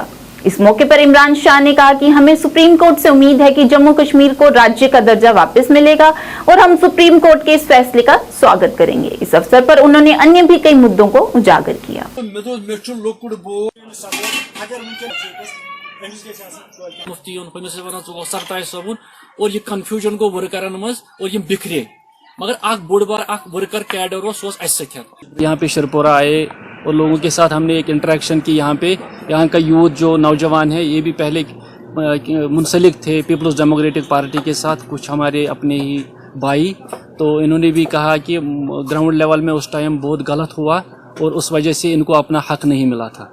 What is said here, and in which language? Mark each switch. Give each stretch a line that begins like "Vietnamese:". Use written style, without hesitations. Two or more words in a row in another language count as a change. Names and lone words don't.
Hindi: इस मौके पर इमरान शाह ने कहा कि हमें सुप्रीम कोर्ट से उम्मीद है कि जम्मू कश्मीर को राज्य का दर्जा वापस मिलेगा और हम सुप्रीम कोर्ट के इस फैसले का स्वागत करेंगे। इस अवसर पर उन्होंने अन्य भी कई मुद्दों को उजागर किया।
Kashmiri: और ये कन्फ्यूजन गो वर्करन मज और ये बिखरे, मगर अख बोड़ बार अख वर्कर कैडर
Hindi: यहाँ पे शरपोरा आए और लोगों के साथ हमने एक इंटरेक्शन की। यहाँ का यूथ जो नौजवान है ये भी पहले मुंसलिक थे पीपल्स डेमोक्रेटिक पार्टी के साथ, कुछ हमारे अपने ही भाई, तो इन्होंने भी कहा कि
English: ground level
Hindi: में उस टाइम बहुत गलत हुआ और उस वजह से इनको अपना हक नहीं मिला था।